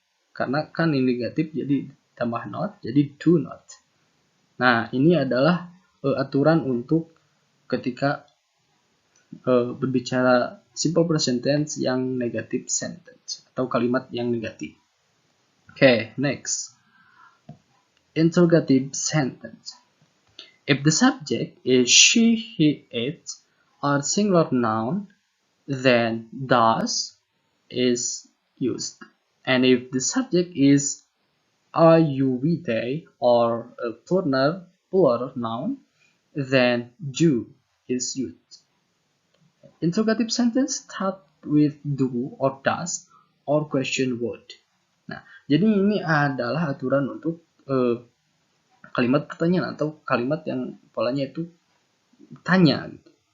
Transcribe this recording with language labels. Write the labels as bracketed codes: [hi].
[id] Karena kan ini negatif jadi tambah not, jadi do not. Nah, ini adalah aturan untuk ketika berbicara simple present tense yang negative sentence atau kalimat yang negatif. [en] Okay, next. Interrogative sentence. If the subject is she, he, it, or singular noun, then does is used. And if the subject is are, you, we, they, or a plural noun, then do is used. Interrogative sentence start with do or does or question word. [id] Nah, jadi ini adalah aturan untuk kalimat pertanyaan atau kalimat yang polanya itu tanya. Gitu.